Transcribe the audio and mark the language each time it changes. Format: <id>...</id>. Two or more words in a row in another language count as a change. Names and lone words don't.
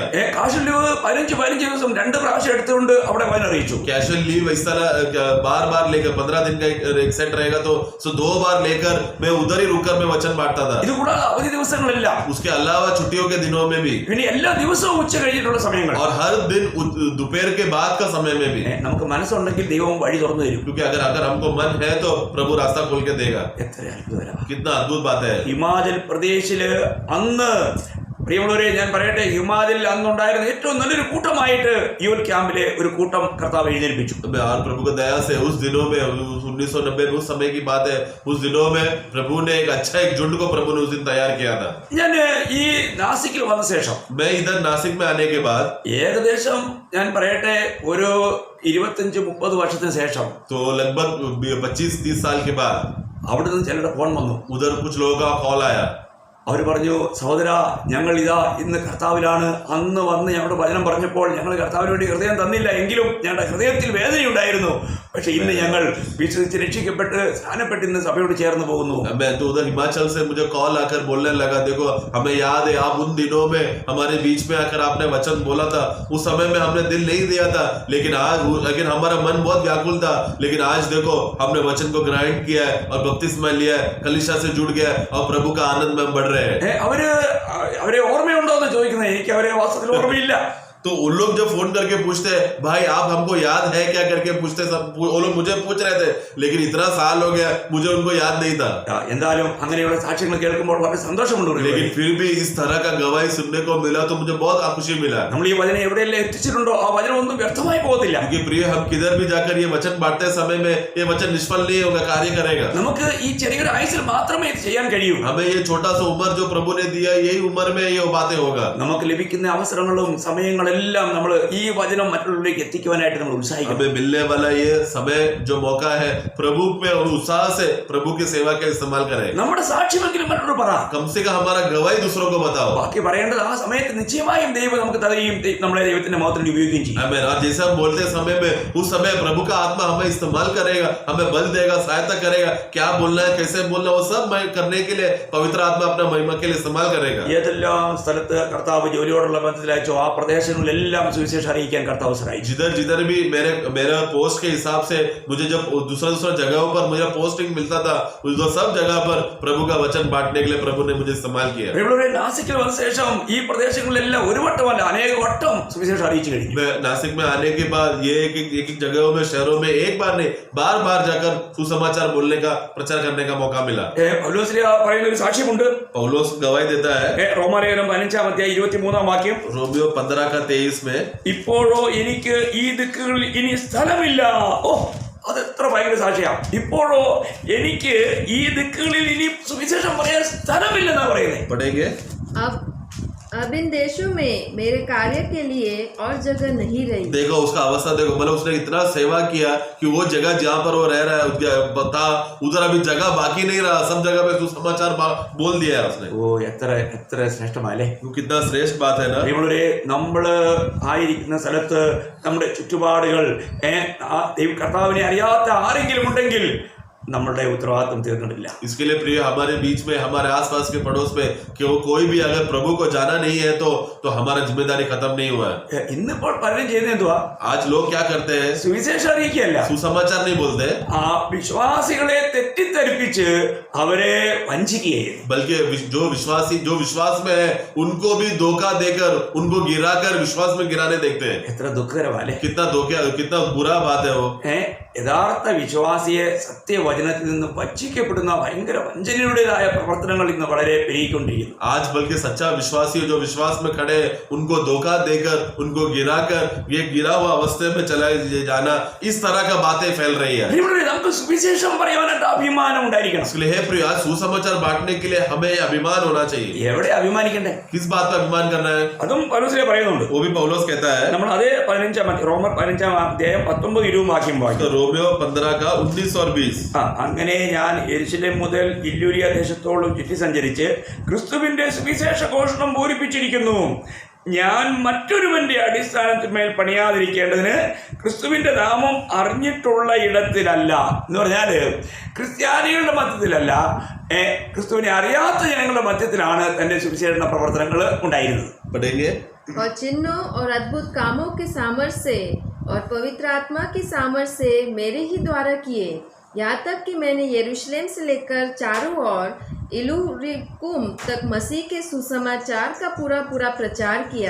<en>casual leave</en> <ml>15 ദിവസം 2 പ്രാവശ്യം എടുത്തുകൊണ്ട് അവിടെ വചനം അറിയിച്ചു.</ml> <en>casual leave</en> <hi>इस तरह बार लेकर 15 दिन का एक सेट रहेगा तो 2 बार लेकर मैं उधर ही रुककर मैं वचन बांटता था।</hi> <ml>ഇത് കൂടാതെ അവധി ദിവസങ്ങളെല്ലാം</ml> <hi>उसके अलावा छुट्टियों के दिनों में भी</hi> <ml>പിന്നെ എല്ലാ ദിവസവും ഉച്ച കഴിഞ്ഞിട്ടുള്ള സമയങ്ങൾ</ml> <hi>और हर दिन दोपहर के बाद का समय में भी</hi> <ml>നമുക്ക് മനസ്സുണ്ടെങ്കിൽ ദൈവം വഴി തുറന്നു തരും.</ml> <hi>क्योंकि अगर हमको मन है तो प्रभु रास्ता खोल के देगा।</hi> <ml>എത്ര അത്ഭുതകരമാണ്.</ml> <hi>कितना अद्भुत बात है।</hi> <ml>ഹിമാചൽ പ്രദേശില് അന്ന് പ്രിയമുള്ളവരെ ഞാൻ പറയട്ടെ, ഹിമാചലിൽ അന്നുണ്ടായിരുന്ന ഏറ്റവും നല്ലൊരു കൂട്ടമായിട്ട് യുവൽ ക്യാമ്പിലെ ഒരു കൂട്ടം കർത്താവ് എഴുന്നേൽപ്പിച്ചു.</ml> <hi>प्रभु को दया से उस दिनों में 1990 में उस समय की बात है। उस दिनों में प्रभु ने एक अच्छा एक झुंड को प्रभु ने उस दिन तैयार किया था।</hi> <ml>ഞാൻ ഈ നാസിക്കിൽ വന്ന ശേഷം</ml> <hi>मैं इधर नासिक में आने के बाद</hi> <ml>ഏകദേശം ഞാൻ പറയട്ടെ ഒരു 25-30 വർഷത്തിന് ശേഷം</ml> <hi>तो लगभग 25-30 साल के बाद</hi> <ml>അവിടെ നിന്ന് ചിലരുടെ ഫോൺ വന്നു.</ml> <hi>उधर कुछ लोगों का कॉल आया।</hi> <ml>അവർ പറഞ്ഞു, സഹോദര, ഞങ്ങൾ ഇതാ ഇന്ന് കർത്താവിലാണ്. അന്ന് വന്ന് ഞങ്ങളുടെ വചനം പറഞ്ഞപ്പോൾ ഞങ്ങൾ കർത്താവിന് വേണ്ടി ഹൃദയം തന്നില്ല, എങ്കിലും ഞങ്ങളുടെ ഹൃദയത്തിൽ വേദനയുണ്ടായിരുന്നു. പക്ഷെ ഇന്ന് ഞങ്ങൾ വിശ്വസിച്ച് രക്ഷിക്കപ്പെട്ട് സ്നാനപ്പെട്ട് ഇന്ന് സഭയോട് ചേർന്ന് പോകുന്നു.</ml> <hi>मैं तो उधर हिमाचल से मुझे कॉल आकर बोलने लगा, देखो हमें याद है आप उन दिनों में हमारे बीच में आकर आपने वचन बोला था। उस समय में हमने दिल नहीं दिया था, लेकिन हमारा मन बहुत व्याकुल था। लेकिन आज देखो हमने वचन को ग्राइंड किया है और बपतिस्मा लिया है, कलीसिया से जुड़ गया है और प्रभु का आनंद में हम बढ़ रहे हैं।</hi> <ml>അവരെ ഓർമ്മയുണ്ടോ എന്ന് ചോദിക്കുന്നത്, എനിക്ക് അവരെ വാസ്തവത്തിൽ ഓർമ്മയില്ല.</ml> <hi>तो उन लोग जब फोन करके पूछते हैं भाई आप हमको याद है क्या करके पूछते, सब वो लोग मुझे पूछ रहे थे, लेकिन इतना साल हो गया मुझे उनको याद नहीं था।</hi> <ml>എന്തായാലും അങ്ങനെയുള്ള സാക്ഷ്യങ്ങൾ കേൾക്കുമ്പോൾ വളരെ സന്തോഷമുണ്ട്.</ml> <hi>लेकिन फिर भी इस तरह का गवाही सुनने को मिला तो मुझे बहुत खुशी मिला।</hi> <ml>നമ്മൾ ഈ വചനം എവിടെയെല്ലാം എത്തിച്ചിട്ടുണ്ടോ ആ വചനം ഒന്നും വ്യർത്ഥമായി പോകത്തില്ല.</ml> <hi>क्योंकि प्रिय हम किधर भी जाकर ये वचन बांटते समय में ये वचन निष्फल नहीं होगा, कार्य करेगा।</hi> <ml>നമുക്ക് ഈ ചെറിയൊരു ആയുസ്സിൽ മാത്രമേ ഇത് ചെയ്യാൻ കഴിയൂ.</ml> <hi>हमें ये छोटा सा उम्र जो प्रभु ने दिया यही उम्र में ये बातें होगा।</hi> <ml>നമുക്ക് ലഭിക്കുന്ന അവസരങ്ങളും സമയങ്ങളും എല്ലാം നമ്മൾ ഈ വചനം മറ്റുള്ളവരിലേക്ക് എത്തിക്കുവാനായിട്ട് നമ്മൾ ഉത്സാഹിക്കണം.</ml> <hi>हमें मिलने वाला ये समय जो मौका है प्रभु में और उत्साह से प्रभु की सेवा का इस्तेमाल करें।</hi> <ml>നമ്മുടെ സാക്ഷ്യമെങ്കിലും മറ്റുള്ളവർ പറ.</ml> <hi>कम से कम हमारा गवाही दूसरों को बताओ।</hi> <ml>ബാക്കി പറയേണ്ടത് ആ സമയത്ത് നിശ്ചയമായും ദൈവം നമുക്ക് തരുകയും നമ്മളെ ദൈവത്തിന്റെ മഹത്വത്തിന് ഉപയോഗിക്കുകയും ചെയ്യും.</ml> <hi>आमीन। और जैसे हम बोलते समय में उस समय प्रभु का आत्मा हमें इस्तेमाल करेगा, हमें बल देगा, सहायता करेगा, क्या बोलना है कैसे बोलना वो सब करने के लिए पवित्र आत्मा अपना महिमा के लिए इस्तेमाल करेगा।</hi> <ml>ഏതെല്ലാം സ്ഥലത്ത് കർത്താവ് ജോലിയോടുള്ള ബന്ധത്തിൽ അയച്ചോ ആ പ്രദേശങ്ങളിലെല്ലാം സുവിശേഷം അറിയിക്കാൻ കർത്താവ് സഹായിച്ചു.</ml> <hi>जिधर भी मेरे पोस्ट के हिसाब से मुझे जब दूसरा जगहों पर मुझे पोस्टिंग मिलता था उस सब जगह पर प्रभु का वचन बांटने के लिए प्रभु ने मुझे इस्तेमाल किया।</hi> <ml>നാസിക്കിൽ വന്ന ശേഷം ഈ പ്രദേശങ്ങളിലെല്ലാം ഒരു വട്ടമല്ല അനേക വട്ടം സുവിശേഷം അറിയിച്ചു കഴിഞ്ഞു.</ml> <hi>मैं नासिक में आने के बाद ये एक जगहों में शहरों में एक बार नहीं बार जाकर सुसमाचार बोलने का प्रचार करने का मौका मिला।</hi> <ml>പൗലോസ്ലീഹ പറയുന്ന ഒരു സാക്ഷ്യമുണ്ട്.</ml> <hi>पौलुस गवाही देता है</hi> <ml>റോമാലേഖനം 5-23</ml> <hi>रोमियो 15:23 में</hi> <ml>ഇപ്പോഴോ എനിക്ക് ഈ ദിക്കുകളിൽ ഇനി സ്ഥലമില്ല. ഓ, അത് എത്ര ഭയങ്കര സാക്ഷിയാ. ഇപ്പോഴോ എനിക്ക് ഈ ദിക്കുകളിൽ ഇനി സുവിശേഷം പറയാൻ സ്ഥലമില്ലെന്നാ പറയുന്നത്.</ml> <hi>पढ़ेंगे। अब इन देशों में मेरे कार्य के लिए और जगह नहीं रही। देखो उसका अवस्था देखो, मतलब उसने इतना सेवा किया कि वो जगह जहाँ पर वो रह रहा है बता उधर अभी जगह बाकी नहीं रहा, सब जगह पे सुसमाचार बोल दिया है उसने।</hi> <ml>ഓ, എത്ര ശ്രേഷ്ഠമല്ലേ.</ml> <hi>वो कितना श्रेष्ठ बात है ना।</hi> <ml>നമ്മള് ആയിരിക്കുന്ന സ്ഥലത്ത് നമ്മുടെ ചുറ്റുപാടുകൾ കർത്താവിനെ അറിയാത്ത ആരെങ്കിലും ഉണ്ടെങ്കിൽ നമ്മളുടെ ഉത്തരവാദിത്വം തീർന്നിട്ടില്ല.</ml> <hi>इसके लिए प्रिय हमारे बीच में हमारे आसपास के पड़ोस में कि वो कोई भी अगर प्रभु को जाना नहीं है तो हमारा जिम्मेदारी खत्म नहीं हुआ है.</hi> <ml>ഇന്നിപ്പോൾ പലരും ചെയ്യുന്നത് എന്തുവാ?</ml> <hi>आज लोग क्या करते हैं?</hi> <ml>സുവിശേഷം അറിയിക്കുകയല്ല,</ml> <hi>सुसमाचार नहीं बोलते,</hi> <ml>വിശ്വാസികളെ തെറ്റിദ്ധരിപ്പിച്ച് അവരെ വഞ്ചിക്കുകയും</ml> <hi>बल्कि जो विश्वास में है उनको भी धोखा देकर उनको गिराकर विश्वास में गिराने देखते हैं.</hi> <ml>എത്ര ദുഃഖകരമല്ലേ?</ml> <hi>कितना बुरा बात है वो.</hi> <ml>യഥാർത്ഥ വിശ്വാസിയെ സത്യവചനത്തിൽ നിന്ന് വഞ്ചിക്കപ്പെടുന്ന ഭയങ്കര വഞ്ചനയുടേതായ പ്രവർത്തനങ്ങൾ ഇന്ന് വളരെ പെരുകിക്കൊണ്ടിരിക്കുന്നു.</ml> <hi>आज बल्कि सच्चा विश्वासी जो विश्वास में खड़े उनको धोखा देकर उनको गिराकर ये गिरा हुआ अवस्था में चला जाना, इस तरह का बातें फैल रही है.</hi> <ml>നമുക്ക് സുവിശേഷം പറയാനായിട്ട് അഭിമാനം ഉണ്ടായിരിക്കണം.</ml> <hi>इसलिए हे प्रिय, आज सुसमाचार बांटने के लिए हमें अभिमान होना चाहिए.</hi> <ml>എവിടെ അഭിമാനിക്കണ്ടേ?</ml> <hi>किस बात पर अभिमान करना है?</hi> <ml>അതും പൗലോസിലെ പറയുന്നുണ്ട്.</ml> <hi>वो भी पौलुस कहता है.</hi> <ml>നമ്മൾ അതേ 15 റോമർ 15 അധ്യായം 19-20 വാക്യം വായിക്കും.</ml> <hi>तो रोमियो 15 का 19 और 20.</hi> <ml>അങ്ങനെ ഞാൻ യെരുശലേം മുതൽ ഇല്യൂരിയ ദേശത്തോളം ചുറ്റി സഞ്ചരിച്ച് ക്രിസ്തുവിന്റെ സുവിശേഷ ഘോഷണം പൂരിപ്പിച്ചിരിക്കുന്നു. ഞാൻ മറ്റൊരുവന്റെ അടിസ്ഥാനത്തിന്മേൽ പണിയാതിരിക്കേണ്ടതിന് ക്രിസ്തുവിന്റെ നാമം അറിഞ്ഞിട്ടുള്ള ഇടത്തിലല്ല എന്ന് പറഞ്ഞാല് ക്രിസ്ത്യാനികളുടെ മധ്യത്തിലല്ല, ക്രിസ്തുവിനെ അറിയാത്ത ജനങ്ങളുടെ മധ്യത്തിലാണ് തന്റെ സുവിശേഷ പ്രവർത്തനങ്ങൾ ഉണ്ടായിരുന്നത്.</ml> <hi>पढ़ेंगे. और चिन्हों और अद्भुत कामों के सामर्थ्य से और पवित्र आत्मा की सामर्थ्य से मेरे ही द्वारा किए, यहाँ तक कि मैंने यरूशलेम से लेकर चारों ओर इलुरिकुम तक मसीह के सुसमाचार का पूरा प्रचार किया.</hi>